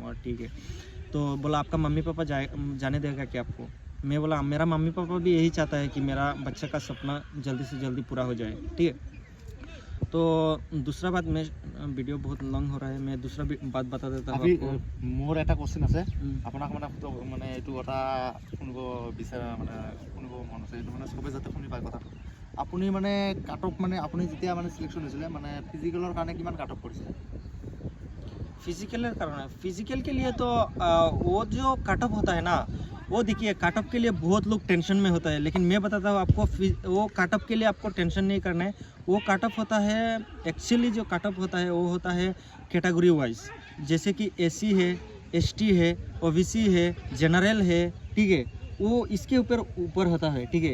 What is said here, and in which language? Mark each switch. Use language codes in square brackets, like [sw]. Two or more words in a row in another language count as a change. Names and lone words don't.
[hi] और ठीक है। तो बोला आपका मम्मी पापा जाने देगा क्या आपको। मैं बोला मेरा मम्मी पापा भी यही चाहता है कि मेरा बच्चा का सपना जल्दी से जल्दी पूरा हो जाए, ठीक है। तो दूसरा बात, मैं वीडियो बहुत लॉन्ग हो रहा है, मैं दूसरा बात बता देता हूँ आपको। [as] मोर এটা কোশ্চেন আছে আপোনাক মানে এইটো কথা শুনিব বিচাৰা মানে শুনিব মন আছে, এইটো মানে সবে যাতে শুনি পায় কথাটো। আপুনি মানে [en] cut off [as] মানে আপুনি যেতিয়া মানে সিলেকশন হৈছিলে মানে ফিজিক্যালৰ কাৰণে কিমান [en] cut off [as] কৰিছিলে। [hi] फिजिकल के लिए तो वो जो [en] cut off [hi] होता है ना, वो देखिए [en] cut off [hi] के लिए बहुत लोग टेंशन में होता है, लेकिन मैं बताता हूँ आपको वो [en] cut off [hi] के लिए आपको टेंशन नहीं करना है। वो [en] cut off [hi] होता है, एक्चुअली जो [en] cut off [hi] होता है वो होता है [en] category wise, [hi] जैसे कि एसी है, एसटी है, ओबीसी है, जनरल है, ठीक है, वो इसके ऊपर होता है, ठीक है।